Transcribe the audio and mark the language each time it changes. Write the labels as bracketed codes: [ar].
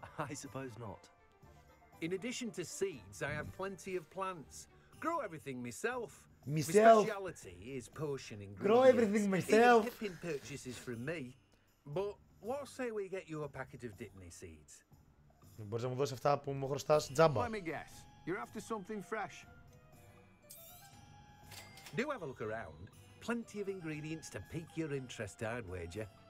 [en] I suppose not. In addition to seeds, I have plenty of plants. Grow everything myself. My Myself. speciality is potion ingredients. Grow everything myself. Even Pippin purchases from me. But what say we get you a packet of dittany seeds? [el] Μπορείς να μου δώσεις αυτά που μου χρωστάς τζάμπα. [en] Let me guess. You're after something fresh. Do have a look around. Plenty of ingredients to pique your interest, I'd wager.